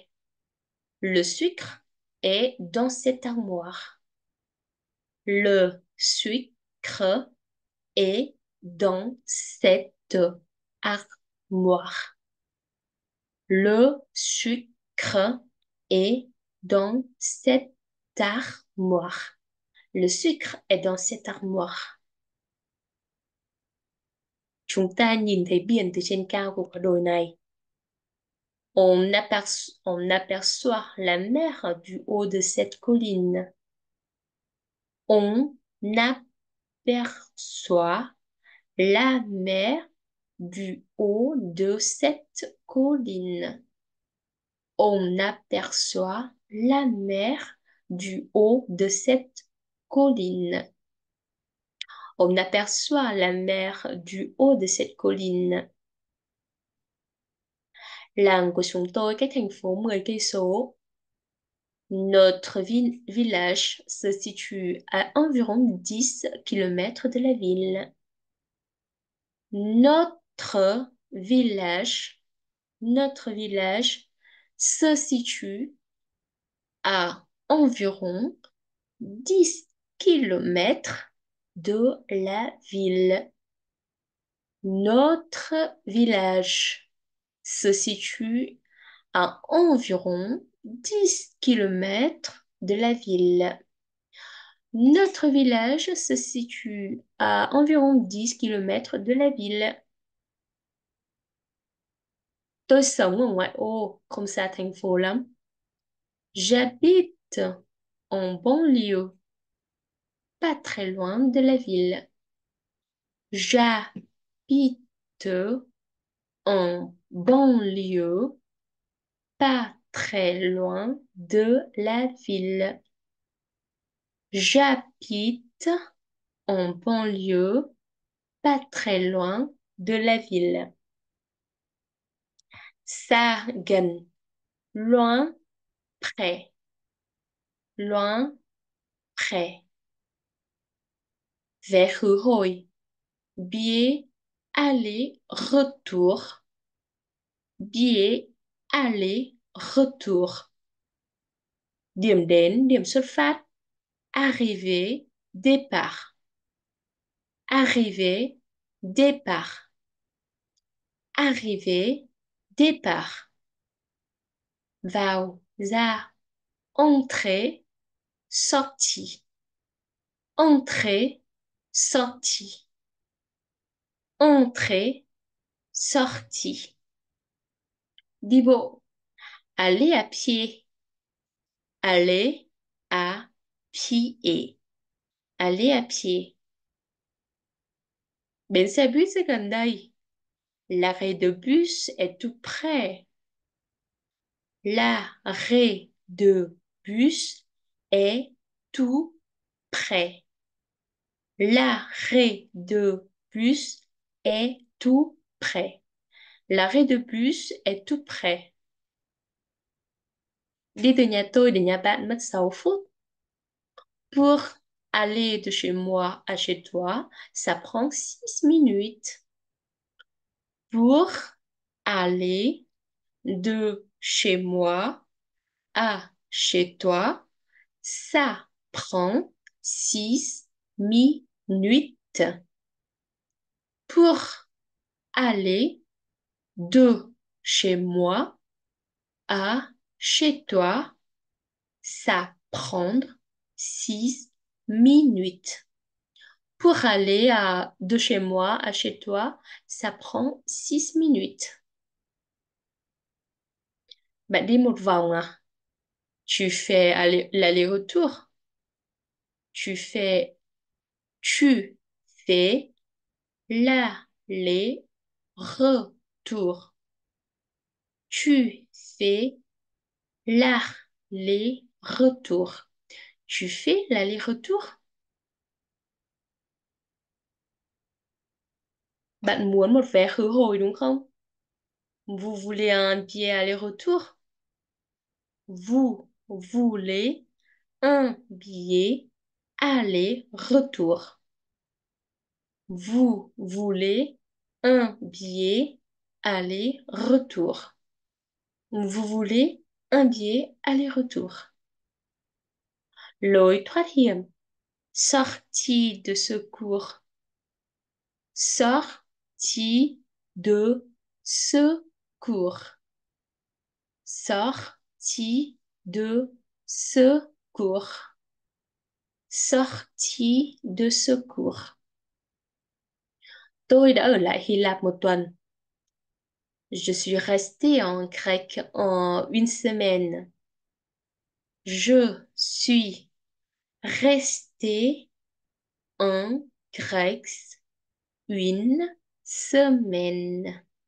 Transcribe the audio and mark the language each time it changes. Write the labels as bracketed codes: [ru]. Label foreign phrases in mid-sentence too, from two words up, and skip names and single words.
[fr] Le sucre est dans cette armoire. Le sucre est dans cette armoire. Le sucre est dans cette armoire. Le sucre est dans cette armoire. [vi] Chúng ta nhìn thấy biển từ trên cao của quả đồi này. [fr] On aperçoit la mer du haut de cette colline. On aperçoit la mer du haut de cette colline. On aperçoit la mer du haut de cette colline. On aperçoit la mer du haut de cette colline. [vi] Làng của chúng tôi cách thành phố 10 cây số. [fr] Notre village se situe à environ 10 km de la ville. Notre village se situe à environ 10 km de la ville. Notre village se situe à environ 10 km de la ville. Notre village se situe à environ 10 km de la ville. [vi] Tôi sống ở ngoại ô, không xa thành phố lắm. [fr] J'habite en banlieue, pas très loin de la ville. J'habite en banlieue, pas très loin de la ville. J'habite en banlieue, pas très loin de la ville. [vi] Xa gần, [fr] loin, près. Loin, près. [vi] Vé khứ hồi, [fr] billet aller-retour. Billet aller-retour. [vi] Điểm đến, điểm xuất phát. [fr] Arrivée, départ. Arrivée, départ. Arrivée, départ. [vi] Vào, ra. [fr] Entrée, sortie. Entrée, sortie. Entrée, sortie. [vi] Đi bộ. [fr] Aller à pied. Aller à pied. Aller à pied. [vi] Bến xe buýt rất gần đây. [fr] L'arrêt de bus est tout près. L'arrêt de bus est tout près. L'arrêt de bus est tout près. L'arrêt de bus est tout près. [vi] Đi từ nhà tôi đến nhà bạn mất 6 phút. [fr] Pour aller de chez moi à chez toi, ça prend 6 minutes. Pour aller de chez moi à chez toi, ça prend 6 minutes. Pour aller de chez moi à chez toi, ça prend 6 minutes. Pour aller de chez moi à chez toi, ça prend 6 minutes. [vi] Bạn đi một vòng à? [fr] Tu fais l'aller-retour. Tu fais, tu fais l'aller-retour. Tu fais l'aller-retour. Tu fais l'aller-retour? [vi] Bạn muốn một vé khứ hồi đúng không? [fr] Vous voulez un billet aller-retour? Vous voulez un billet aller-retour. Vous voulez un billet aller-retour. Vous voulez un billet aller-retour. [vi] Lối thoát hiểm. [fr] Sortie de secours. Sortie de secours. Sortie de secours. Sortie de secours. [vi] Tôi đã ở lại Hy Lạp một tuần. [fr] Je suis restée en Grèce en une semaine. Je suis restée en Grèce une semaine.